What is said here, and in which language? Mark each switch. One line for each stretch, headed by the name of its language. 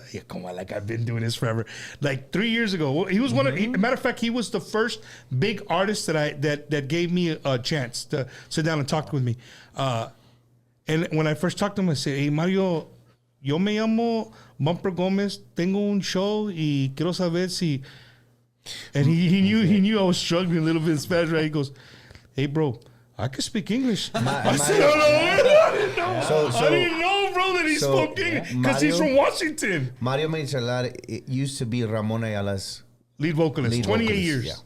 English: Come on, like I've been doing this forever. Like 3 years ago, he was one of. Matter of fact, he was the first big artist that gave me a chance to sit down and talk with me. And when I first talked to him, I said, "Hey, Mario,
Spanish: yo me llamo Bumper Gomez. Tengo un show y quiero saber si."
English: And he knew I was struggling a little bit in Spanish, right? He goes, "Hey, bro, I can speak English." I said, "Oh, no, I didn't know. I didn't know, bro, that he spoke English because he's from Washington." Mario Marichalar, it used to be Ramon Ayala's lead vocalist. 28 years.